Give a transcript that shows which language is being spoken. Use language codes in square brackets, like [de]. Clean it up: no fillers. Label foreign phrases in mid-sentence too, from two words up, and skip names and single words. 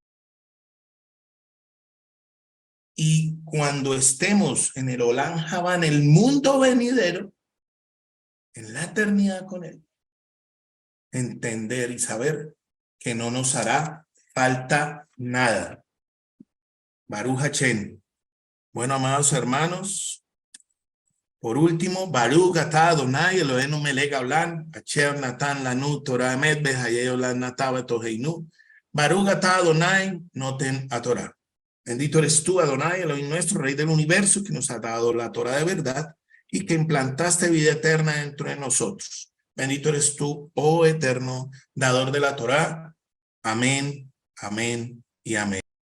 [es] Y cuando estemos en el [he] עולם הבא, [es] en el mundo venidero, en la eternidad con él, entender y saber que no nos hará falta nada. [he] ברוך השם. [es] Bueno, amados hermanos, por último, [he] ברוך אתה אדוני אלוהינו מלך העולם, אשר נתן לנו תורה אמת בחיי עולם נתן בתוכנו. ברוך אתה אדוני נותן תורה. [es] Bendito eres tú, [he] אדוני, אלוהים [es] nuestro, Rey del universo, que nos ha dado la Torah de verdad y que implantaste vida eterna dentro de nosotros. Bendito eres tú, oh eterno, dador de la Torá. Amén, amén y amén.